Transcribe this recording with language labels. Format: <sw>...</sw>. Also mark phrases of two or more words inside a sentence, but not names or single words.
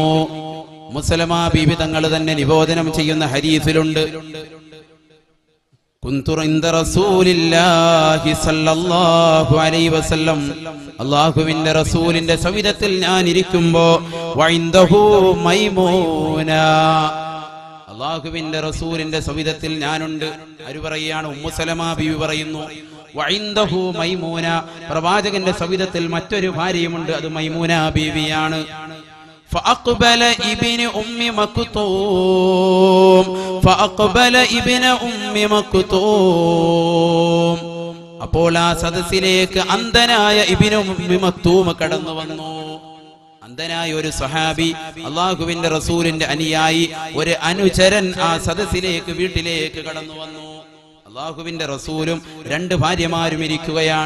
<ml>ഉമ്മു സലമ ബീവി തങ്ങൾ തന്നെ നിവേദനം ചെയ്യുന്ന ഹദീസിലുണ്ട്,</ml> <ar>كنت عند رسول الله صلى الله عليه وسلم,</ar> <ml>അല്ലാഹുവിന്റെ റസൂലിന്റെ സവിധത്തിൽ ഞാൻ ഇരിക്കുമ്പോൾ</ml> <ar>وعنده ميمونة,</ar> <ml>അല്ലാഹുവിന്റെ റസൂലിന്റെ സവിധത്തിൽ ഞാനുണ്ട്. ആര് പറയാണ്? ഉമ്മു സലമ ബീവി പറയുന്നു.</ml> <ar>وعنده ميمونة,</ar> <ml>പ്രവാചകന്റെ സവിധത്തിൽ മറ്റൊരു ഭാര്യയുമുണ്ട്, അത് മൈമൂന ബീവിയാണ്.</ml> <ar>فأقبل ابن أم مكتوم,</ar> <ml>അപ്പോൾ ആ സദസ്സിലേക്ക് അന്ധനായ ഇബ്നു ഉമ്മി മക്തൂം കടന്നു വന്നു. അന്ധനായ ഒരു സഹാബി, അല്ലാഹുവിന്റെ റസൂലിന്റെ അനുയായി, ഒരു അനുചരൻ ആ സദസ്സിലേക്ക്, വീട്ടിലേക്ക് കടന്നു വന്നു. അല്ലാഹുവിന്റെ റസൂലും രണ്ട് ഭാര്യമാരും ഇരിക്കുകയാണ്.</ml>